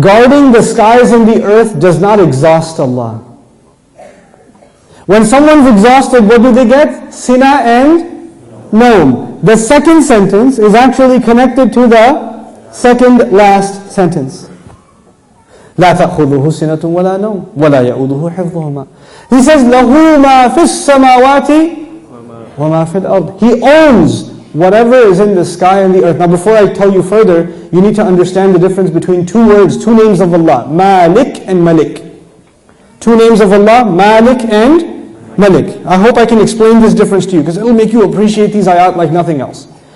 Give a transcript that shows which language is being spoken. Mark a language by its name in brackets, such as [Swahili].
[English] Guarding the skies and the earth does not exhaust Allah. When someone's exhausted, what do they get? Sina and Noam. The second sentence is actually connected to the second last sentence. [Arabic] لا تأخذه سنة ولا نوم ولا يؤوده حفظهما. [English] He says [Arabic] له ما في السماوات وما في الأرض. [English] He owns whatever is in the sky and the earth. Now before I tell you further, you need to understand the difference between two words, two names of Allah, Malik and Malik. Two names of Allah, Malik and Malik. I hope I can explain this difference to you, because it will make you appreciate these ayat like nothing else.